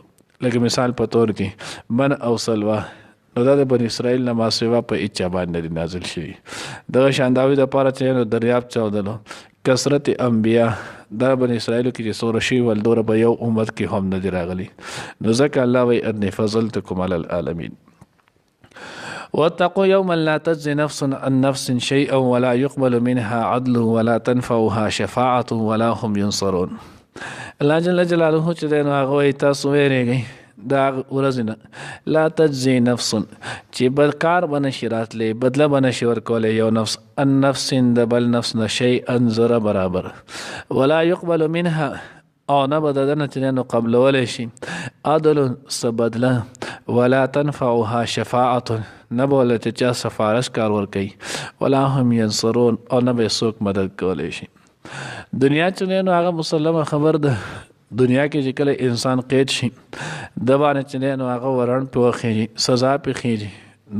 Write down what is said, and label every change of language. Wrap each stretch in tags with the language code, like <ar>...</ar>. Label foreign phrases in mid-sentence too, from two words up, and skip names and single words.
<ps>لکه مثال په طور کې من او سلوا نو دا د بني اسرائیل نه ما سوا په هیچا باندې نازل شوي. دغه شان د هغوی دپاره چې نو دریاب چاودلو کثرت انبیا دا بني اسرائیلو کې چې څومره شوي ول دومره به یو امت کې هم نه دي راغلي. نو ځکه الله وایي</ps> <ar>انی فضلتکم علی العالمین. واتقوا يوما لا تجزي نفس عن نفس شيئا ولا يقبل منها عدل ولا تنفعها شفاعة ولا هم ينصرون.</ar> <ps>الله</ps> <ar>جل جلاله</ar> <ps>چې دی نو هغه وایي تاسو ویرېږئ د هغه ورځې نه</ps> <ar>لا تجزي نفس</ar> <ps>چې بدکار به نشي راتلی بدله به نشي ورکولی یو نفس ان نفس د بل نفس نه شیئا ذره برابر</ps> <ar>ولا يقبل منها</ar> <ps>او نه به د ده نه چې دی نو قبلولی شي عدل څه بدله</ps> <ar>ولا تنفعها شفاعة</ar> <ps>نه به ورله چې چا سفارش کار ورکوي</ps> <ar>ولا هم ینصرون</ar> <ps>او نه به یې څوک مدد کولی شي. دنیا چې دی نو هغه مسلمه خبر ده. دنیا کې چې کله انسان قید شي د باندې چې دی نو هغه ورڼ پې وخیږي سزا پې خیږي.</ps>